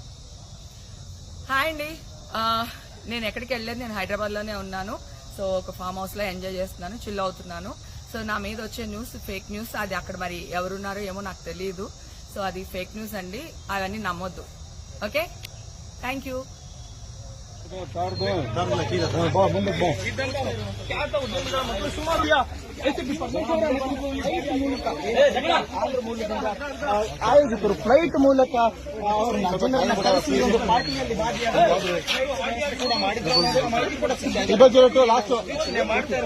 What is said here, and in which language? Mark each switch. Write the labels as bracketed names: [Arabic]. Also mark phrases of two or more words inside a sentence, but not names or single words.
[Telugu] హాయ్ అండి, నేను ఎక్కడికి వెళ్ళలేదు, నేను హైదరాబాద్లోనే ఉన్నాను. సో ఒక [English] farm houseలో [Telugu] ఎంజాయ్ చేస్తున్నాను, చిల్ అవుతున్నాను. సో నా మీద వచ్చే న్యూస్ [English] fake news. [Telugu] అది అక్కడ మరి ఎవరున్నారో ఏమో నాకు తెలియదు. సో అది [English] fake news [Telugu] అండి, అవన్నీ నమ్మొద్దు. [English] okay, thank you. [Kannada] ಆಯೋಜಕರು ಫ್ಲೈಟ್ ಮೂಲಕ ಜನರನ್ನ ಕರೆಸಿ ಒಂದು ಪಾರ್ಟಿಯಲ್ಲಿ ಭಾಗಿಯಾಗಿ ಲಾಸ್ಟ್ ಮಾಡ್ತಾ ಇರ್ಬೋದು.